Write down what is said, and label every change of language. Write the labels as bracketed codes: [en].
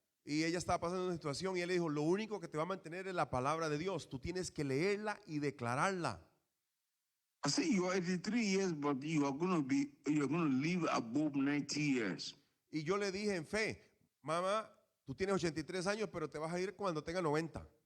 [es] Y ella estaba pasando una situación y él le dijo, lo único que te va a mantener es la palabra de Dios. Tú tienes que leerla y declararla. [en] I say you are 83 years, but you're gonna live above 90 years. [es] Y yo le dije en fe, mamá, tú tienes 83 años, pero te vas a ir cuando tenga 90.